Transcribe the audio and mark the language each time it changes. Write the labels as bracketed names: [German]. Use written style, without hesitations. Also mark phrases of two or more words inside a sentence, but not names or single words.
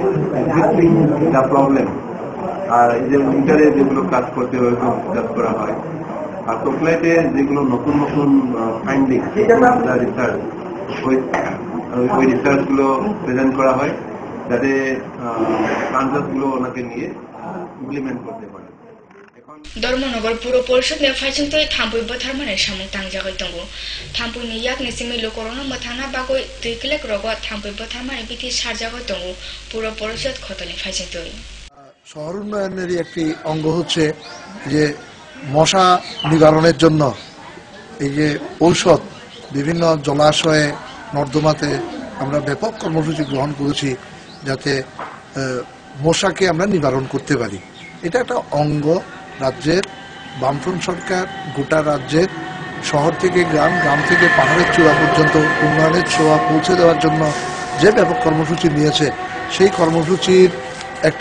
[Bangla] যা প্রবলেম আর এই যে উইন্টারে যেগুলো কাজ করতে হয় কাজ করা হয় আর টোকলাইতে যেগুলো নতুন নতুন [English] finding research [Bangla] ওই রিসার্চগুলো প্রেজেন্ট করা হয় যাতে প্লান্টার্সগুলো ওনাকে নিয়ে ইমপ্লিমেন্ট করতে পারে [Kok Borok] ধর্মনগর পুর পরিষদ ने फाइजों तो थाम्पुई बथारमाने सामं तांजागै दंगो थाम्पुई नि याक निसिमि लोकरनो मथाना बागै दैकलेक रग थाम्पुई बथारमाने बिथि सारजागै दंगो पुर परिषद खतले फाइजों तो [Bangla] শহর উন্নয়নেরই একটি অঙ্গ হচ্ছে যে মশা নিবারণের জন্য এই যে ঔষধ বিভিন্ন জলাশয়ে নর্দমাতে আমরা ব্যাপক কর্মসূচি গ্রহণ করেছি যাতে মশাকে আমরা নিবারণ করতে পারি এটা একটা অঙ্গ রাজ্যের বামফ্রন্ট সরকার গোটা রাজ্যের শহর থেকে গ্রাম গ্রাম থেকে পাহাড়ের চূড়া পর্যন্ত উন্নয়নের ছোঁয়া পৌঁছে দেওয়ার জন্য যে ব্যাপক কর্মসূচি নিয়েছে সেই কর্মসূচির একটি